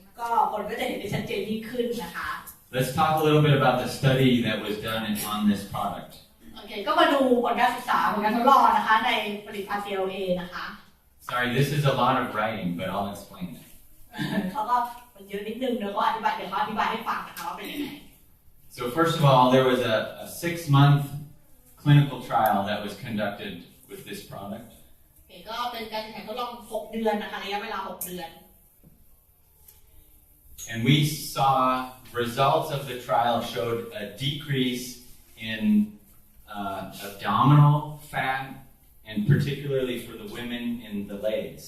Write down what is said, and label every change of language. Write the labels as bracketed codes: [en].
[th] ก็คนก็จะเห็นได้ชัดเจนยิ่งขึ้นนะคะ [en] Let's talk a little bit about the study that was done on this product. [th] โอเคก็มาดูผลการศึกษาผลการทดลองนะคะในผลิตภัณฑ์ CLA นะคะ [en] Sorry, this is a lot of writing, but I'll explain it. [th] เขาก็มันเยอะนิดนึงเดี๋ยวเขาอธิบายให้ฟังนะคะว่าเป็นยังไง [en] So first of all, there was a 6-month clinical trial that was conducted with this product. [th] โอเคก็เป็นการแข่งทดลอง6 เดือนนะคะระยะเวลา6 เดือน [en] And we saw results of the trial showed a decrease in abdominal fat, and particularly for the women in the legs.